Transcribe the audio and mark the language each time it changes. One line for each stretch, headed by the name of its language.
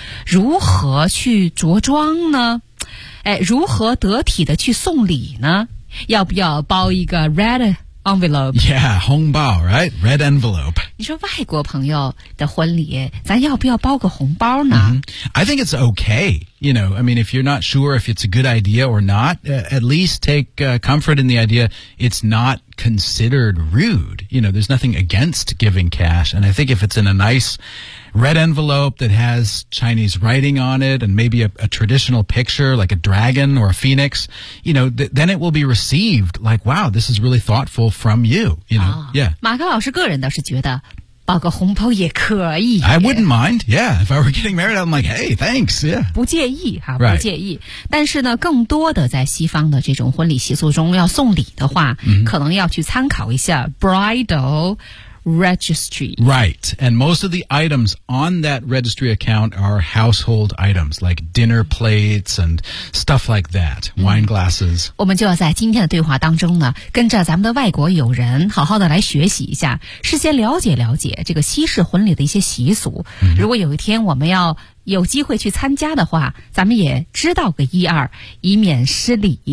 Chinese: 如何去着装呢？哎，如何得体的去送礼呢？要不要包一个 red envelope?
English: Yeah,
Chinese: 红包
English: right? Red envelope.
Chinese: 你说外国朋友的婚礼，咱要不要包个红包呢？
English: I think it's okay. You know, I mean, if you're not sure if it's a good idea or not, at least take comfort in the idea it's not considered rude. You know, there's nothing against giving cash. And I think if it's in a nice red envelope that has Chinese writing on it and maybe a traditional picture like a dragon or a phoenix, you know, then it will be received like, wow, this is really thoughtful from you. You know,、
Chinese: 哦、
English: yeah.
Chinese: 马克老师个人倒是觉得包个红包也可以。
English: I wouldn't mind, yeah. If I were getting married, I'm like, hey, thanks, yeah.
Chinese: 不介意哈、
English: right.
Chinese: 不介意。但是呢，更多的在西方的这种婚礼习俗中要送礼的话、
English: mm-hmm.
Chinese: 可能要去参考一下 bridal registry.
English: Right. And most of the items on that registry account are household items, like dinner plates and stuff like that,、mm-hmm. wine glasses.
Chinese: 我们就要在今天的对话当中呢，跟着咱们的外国友人好好的来学习一下，事先了解了解这个西式婚礼的一些习俗。
English: Mm-hmm.
Chinese: 如果有一天我们要有机会去参加的话，咱们也知道个一二，以免失礼、